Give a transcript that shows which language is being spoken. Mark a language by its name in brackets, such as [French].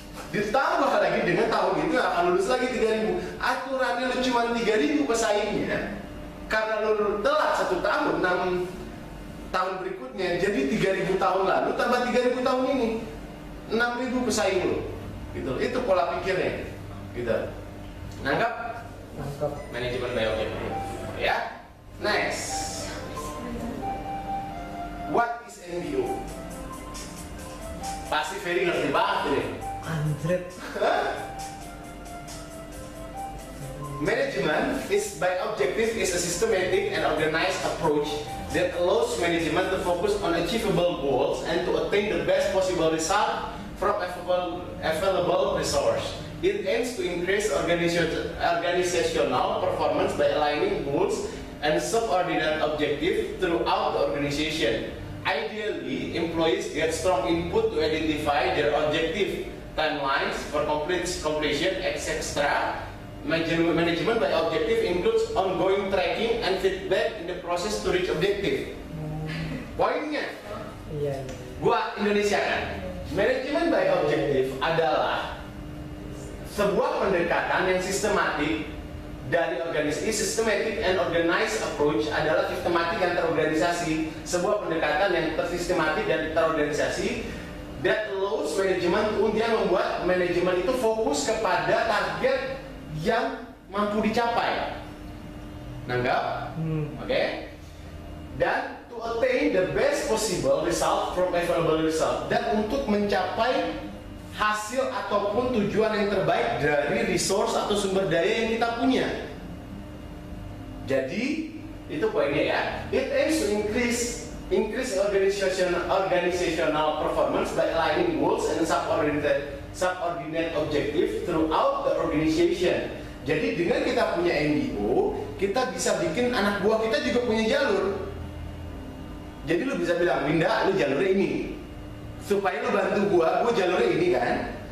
[Indonesian] Ditambah lagi dengan tahun itu akan lulus lagi 3.000. Aturannya lu cuma 3.000 pesaingnya. Karena lu telat 1 tahun, 6 tahun berikutnya jadi 3.000 tahun lalu tambah 3.000 tahun ini 6.000 pesaing lu. Gitu. Itu pola pikirnya. Gitu. Nangkap? Nangkap. Manajemen by objective. Ya. Next. [English] What is MBO? [Indonesian] Pasti very ngerti banget ini. Anjret. [English] Management is by objective is a systematic and organized approach that allows management to focus on achievable goals and to attain the best possible result from available resource. It aims to increase organizational performance by aligning goals and subordinate objectives throughout the organization. Ideally, employees get strong input to identify their objective, timelines for completion, etc. Management by objective includes ongoing tracking and feedback in the process to reach objective. [Indonesian] Poinnya, Iya. gua Indonesia kan. Manajemen by objective adalah sebuah pendekatan yang sistematik dari organisasi. [English] Systematic and organized approach [Indonesian] adalah sistematik dan terorganisasi. Sebuah pendekatan yang tersistematik dan terorganisasi [English] that allows management [Indonesian] untuk membuat manajemen itu fokus kepada target yang mampu dicapai. Nanggap? Oke? Dan [English] to attain the best possible result from available result, [Indonesian] dan untuk mencapai hasil ataupun tujuan yang terbaik dari resource atau sumber daya yang kita punya. Jadi itu poinnya ya. [English] It aims to increase organizational performance by aligning goals and subordinate objective throughout the organization. [Indonesian] Jadi dengan kita punya MBO, kita bisa bikin anak buah kita juga punya jalur. Jadi lu bisa bilang, Winda, lu jalurnya ini. Supaya lu bantu gua jalurnya ini kan.